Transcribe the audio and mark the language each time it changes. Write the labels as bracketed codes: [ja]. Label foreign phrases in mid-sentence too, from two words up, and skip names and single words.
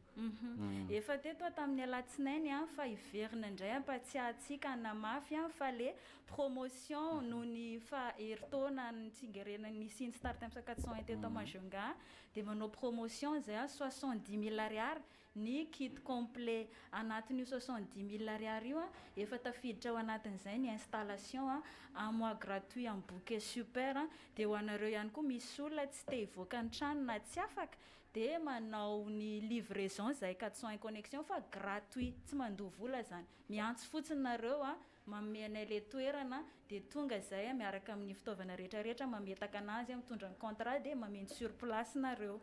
[mg] Efa teto tamin'ny alatsinainy fa hiverina indray ampatsiahantsika namafy fa le promotion noho ny fa heritaona ny tsingerena nisy ny StarTimes 401 teto Majunga de manao promotion zay 70 000 ariary ny [fr] kit complet [mg] anatin'io 70 000 ariary io efa tafiditra ao anatin'izay ny [fr] installation un mois gratuit en bouquet super [mg] de ho anareo ihany koa misy olona tsy te hivoaka ny trano na tsy afaka de manao ny livraison zay 401 connexion fa gratuit tsy mandoa vola zany miantso fotsiny nareo mameanay le toerana de tonga zay miaraka amin'ny fitaovana rehetrarehetra mametaka anazy mitondra ny contrat de mameno [fr] sur place [mg] nareo.